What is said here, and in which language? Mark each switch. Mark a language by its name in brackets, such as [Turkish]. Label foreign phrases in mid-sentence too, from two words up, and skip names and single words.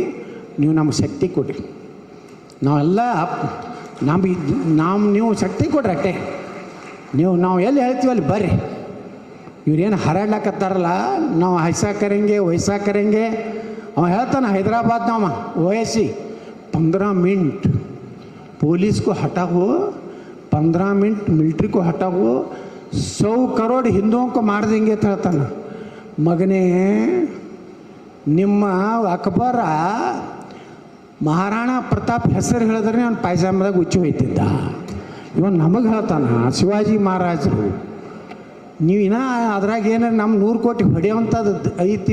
[Kannada] ನೀವು ನಮಗೆ ಶಕ್ತಿ ಕೊಡ್ರಿ. ನಾವೆಲ್ಲ ನೀವು ಶಕ್ತಿ ಕೊಡ್ರಿ ಅಷ್ಟೇ. ನಾವು ಎಲ್ಲಿ ಹೇಳ್ತೀವಿ ಅಲ್ಲಿ ಬರ್ರಿ. ಇವ್ರೇನು ಹರಡ್ಲಕತ್ತಾರಲ್ಲ, ನಾವು [Hindi] ऐसा करेंगे [Kannada] ಅವ ಹೇಳ್ತಾನೆ ಹೈದರಾಬಾದ್ನವ ಓಯಸಿ [Hindi] 15 मिनट पुलिस को हटा हो, 15 मिनट मिलिट्री को हटा हो, 100 करोड़ हिंदुओं को मार देंगे [Kannada] ಅಂತ ಹೇಳ್ತಾನೆ. ಮಗನೇ, ನಿಮ್ಮ ಅಕ್ಬರ ಮಹಾರಾಣಾ ಪ್ರತಾಪ್ ಹೆಸರು ಹೇಳಿದ್ರೆ ಅವ್ನು ಪಾಯ್ಜಾಮದಾಗ ಉಚ್ಚಿ ಹೋಯ್ತಿದ್ದ. ಇವನು ನಮಗೆ ಹೇಳ್ತಾನೆ ಶಿವಾಜಿ ಮಹಾರಾಜರು. ನೀವು ಇನ್ನೂ ಅದ್ರಾಗ ಏನಾರು ನಮ್ಮ 100 ಕೋಟಿ ಹೊಡೆಯುವಂಥದ್ದು ಐತಿ.